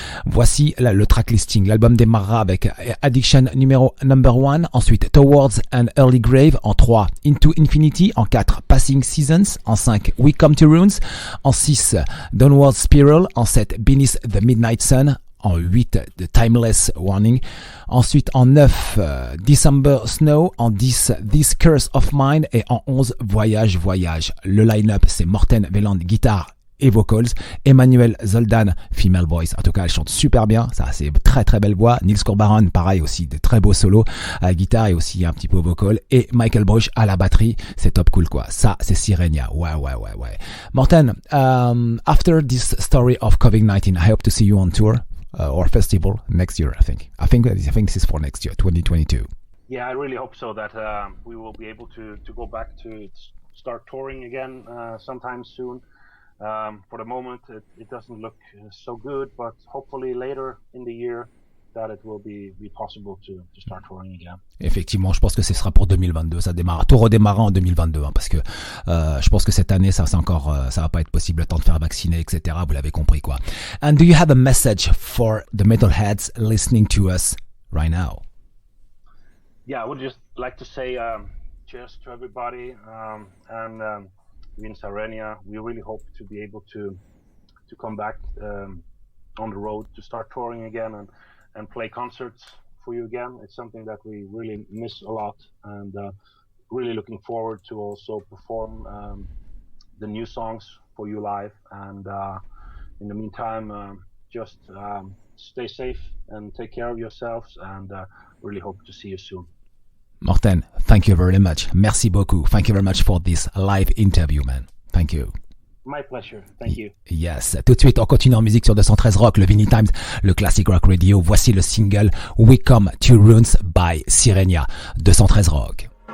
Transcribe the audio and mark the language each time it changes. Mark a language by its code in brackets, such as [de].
[fr] Voici le track listing. L'album démarrera avec Addiction number 1, ensuite Towards an Early Grave en 3, Into Infinity en 4, Passing Seasons en 5, We Come to Runes en 6, Downward Spiral en 7, Beneath the Midnight Sun en 8, The Timeless Waning, ensuite en 9, December Snow, en 10, This Curse of Mine, et en 11, Voyage Voyage. Le line-up, c'est Morten Veland, guitare et vocals, Emmanuelle Zoldan, [en] female voice. [fr] En tout cas, elle chante super bien. Ça, c'est très très belle voix. Nils Courbaron, pareil aussi, de très beaux solos à la guitare et aussi un petit peu vocal. Et Michael Bush à la batterie. C'est top cool quoi. Ça, c'est Sirenia. Ouais. [en] Morten, after this story of COVID-19, I hope to see you on tour or festival next year. I think this is for next year, 2022. Yeah, I really hope so that we will be able to go back to start touring again sometime soon. For the moment, it doesn't look so good, but hopefully later in the year that it will be possible to start touring again. [fr] Effectivement, je pense que ce sera pour 2022. Tout redémarrera en 2022, hein, parce que je pense que cette année, ça va pas être possible, le temps de faire vacciner, etc. Vous l'avez compris, quoi. [en] And do you have a message for the metalheads listening to us right now? Yeah, I would just like to say cheers to everybody, and in Sirenia, we really hope to be able to come back on the road, to start touring again and play concerts for you again. It's something that we really miss a lot, and really looking forward to also perform the new songs for you live. And in the meantime, just stay safe and take care of yourselves, and really hope to see you soon. Morten, thank you very much. [fr] Merci beaucoup. [en] Thank you very much for this live interview, man. Thank you. My pleasure. Thank you. Yes. [fr] Tout de suite, on continue en musique sur 213 Rock, le Vinylestimes, le Classic Rock Radio. Voici le single We Come to Runes by Sirenia. 213 Rock.